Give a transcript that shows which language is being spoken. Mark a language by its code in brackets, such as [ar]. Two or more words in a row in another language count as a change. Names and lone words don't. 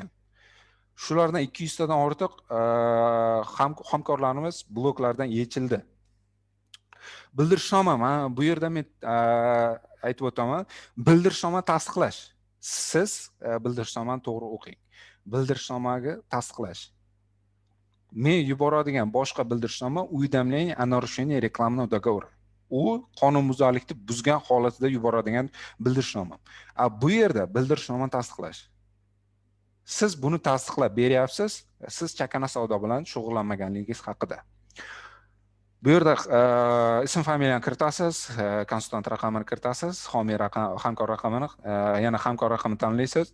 [uz] Shulardan 200 tadan ortiq hamkorlarimiz bloklardan yechildi. Bildirishnoma, bu yerda men aytib o'taman, bildirishnoma tasdiqlash. Siz bildirishnomani to'g'ri o'qing. Bildirishnomaga tasdiqlash. Men yuboradigan boshqa bildirishnoma [ru] уведомление о нарушении рекламного договора. [uz] u qonunbuzarlikni buzgan holatida yuboradigan bildirishnoma. Bu yerda bildirishnomani tasdiqlash. Siz buni tasdiqlab beryapsiz, siz chakana savdo bilan shug'ullanmaganligingiz haqida. Bu yerda ism familiyani kiritasiz, konsultant raqamini kiritasiz, homiy raqam, hamkor raqamini, yana hamkor raqamini tanlaysiz.